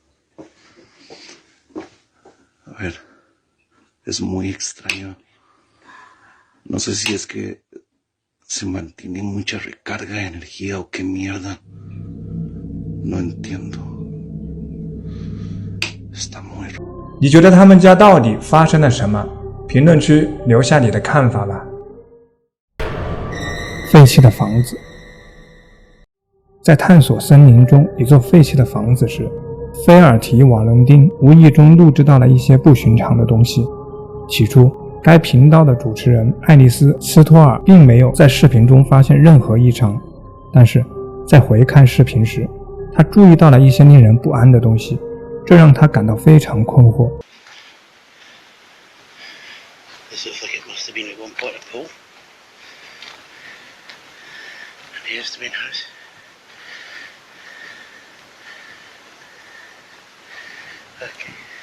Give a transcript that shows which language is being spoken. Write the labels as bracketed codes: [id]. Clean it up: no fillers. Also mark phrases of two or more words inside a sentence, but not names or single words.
[es] A ver, es muy extraño. No sé si es que se mantiene mucha recarga de energía o qué mierda. No entiendo. Está muy raro。 [zh] 你觉得他们家到底发生了什么？评论区留下你的看法吧。废弃的房子。在探索森林中一座废弃的房子时，菲尔提·瓦伦丁无意中录制到了一些不寻常的东西。起初，该频道的主持人爱丽丝·斯托尔并没有在视频中发现任何异常，但是在回看视频时，他注意到了一些令人不安的东西，这让他感到非常困惑。 [en] This looks like it must have been at one point a pool. And here's the main house. Okay.